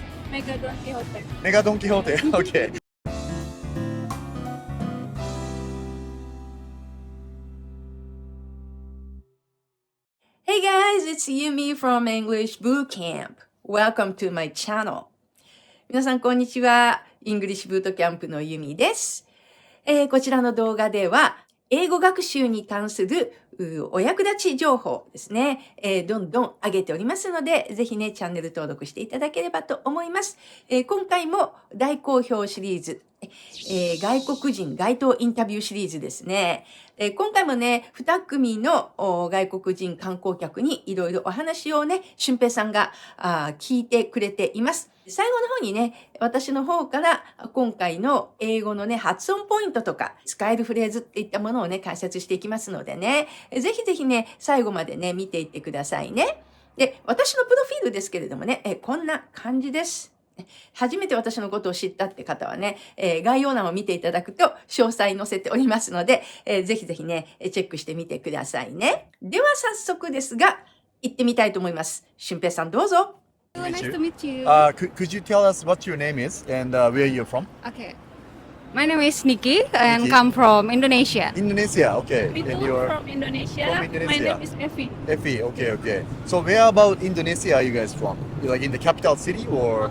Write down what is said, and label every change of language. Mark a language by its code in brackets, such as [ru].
[en] Mega Don Quixote. Mega Don Quixote, okay. Hey guys, it's Yumi from English Boot Camp. Welcome to my channel. [ja] 皆さんこんにちは。イングリッシュブートキャンプのユミです。こちらの動画では、英語学習に関するお役立ち情報ですね、どんどん上げておりますので、ぜひね、チャンネル登録していただければと思います。今回も大好評シリーズ、外国人街頭インタビューシリーズですね。今回もね、2組の外国人観光客にいろいろお話をね、俊平さんが聞いてくれています。最後の方にね、私の方から今回の英語のね、発音ポイントとか使えるフレーズっていったものをね、解説していきますのでね、ぜひぜひね、最後までね、見ていってくださいね。で、私のプロフィールですけれどもね、こんな感じです。初めて私のことを知ったって方はね、概要欄を見ていただくと詳細載せておりますので、ぜひぜひね、チェックしてみてくださいね。では早速ですが、行ってみたいと思います。俊平さんどうぞ。 [en] Nice to meet you. Could you tell us what your name is and where you're from? Okay. My name is Nikki and come from Indonesia. Indonesia, okay. Me And too, you're from Indonesia. from Indonesia. My name is Effie. Effie, okay. So where about Indonesia are you guys from? You're like in the capital city or?